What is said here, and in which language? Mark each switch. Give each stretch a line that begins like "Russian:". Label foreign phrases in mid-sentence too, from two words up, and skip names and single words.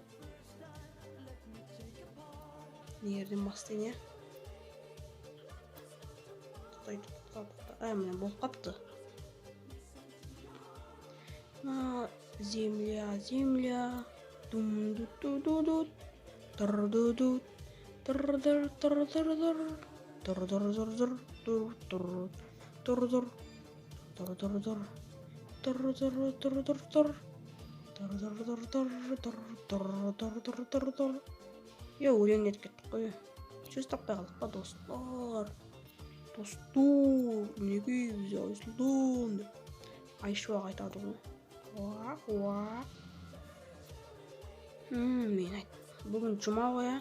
Kazakh: Не жерден бастайын я? Міне болып қапты.
Russian: Земля, земля. Дум-ду-ду-ду-ду. Тур-ду-ду. Тур-дур-тур-тур-тур. Тур-дур-дур-дур. Тур-тур. Тур-дур. Тур-дур-дур. Тур-дур-тур-тур-тур. Тур-дур-дур-тур-тур. Тур-дур-тур-тур-тур. Йо,
Kazakh: өлең етіп кеттік қой. Сөз таппай қалдық па, достар? Достар, мінекей біз Айсұлтан деп Айшуақ айтады ғой. Уақ. Мен айт. Бүгін жұма ғой, а?